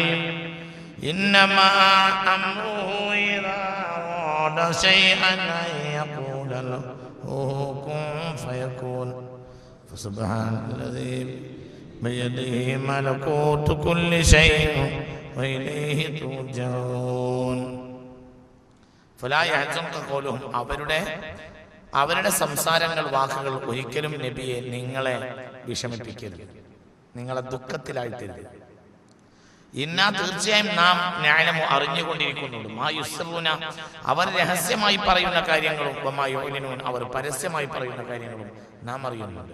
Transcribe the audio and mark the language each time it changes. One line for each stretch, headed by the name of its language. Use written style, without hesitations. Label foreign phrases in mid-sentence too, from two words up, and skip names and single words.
Arabic: إنما أمره إذا أراد شيئا أن يقول له كن فيكون. فسبحان الذي بيده ملكوت كل شيء وإليه ترجعون. فلا يحزنك قولهم.
Malayalam: അവരുടെ സംസാരങ്ങൾ, വാക്കുകൾ ഒരിക്കലും നബിയെ നിങ്ങളെ വിഷമിപ്പിക്കരുത്, നിങ്ങളെ ദുഃഖത്തിലായിത്തരുത്. ഇന്നാ തീർച്ചയായും നാം നഅലമു അറിഞ്ഞുകൊണ്ടിരിക്കുന്നുണ്ട്
Arabic: ما يسرون
Malayalam: അവർ രഹസ്യമായി പറയുന്ന കാര്യങ്ങളും
Arabic: وما يعلنون
Malayalam: അവർ പരസ്യമായി പറയുന്ന കാര്യങ്ങളും നാം അറിയുന്നുണ്ട്.